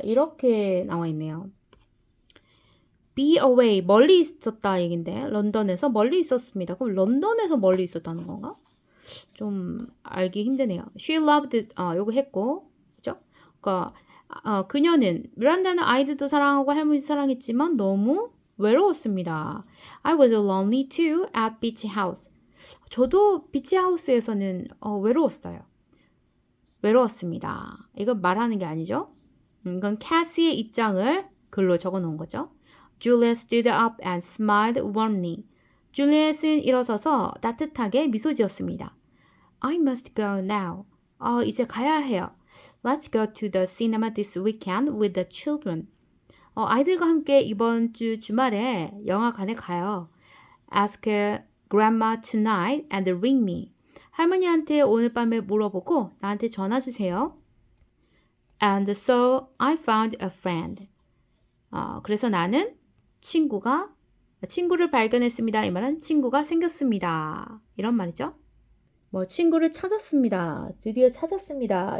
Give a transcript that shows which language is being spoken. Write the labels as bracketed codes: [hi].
[ko] 이렇게 나와 있네요. be away, 멀리 있었다 얘긴데 런던에서 멀리 있었습니다. 그럼 런던에서 멀리 있었다는 건가? 좀 알기 힘드네요. She loved, 요거 했고, 그죠? 그러니까 그녀는 미란다는 아이들도 사랑하고 할머니도 사랑했지만 너무 외로웠습니다. [en] I was lonely too at beach house. [ko] 저도 비치 하우스에서는 외로웠어요. 외로웠습니다. 이건 말하는 게 아니죠. 이건 캐시의 입장을 글로 적어 놓은 거죠. [en] Juliet stood up and smiled warmly. [ko] 줄리엣은 일어서서 따뜻하게 미소 지었습니다. [en] I must go now. [ko] 이제 가야 해요. [en] Let's go to the cinema this weekend with the children. [ko] 아이들과 함께 이번 주 주말에 영화관에 가요. [en] Ask grandma tonight and ring me. [ko] 할머니한테 오늘 밤에 물어보고 나한테 전화 주세요. [en] And so I found a friend. [ko] 그래서 나는 친구를 발견했습니다. 이 말은 친구가 생겼습니다. 이런 말이죠. 친구를 찾았습니다. 드디어 찾았습니다.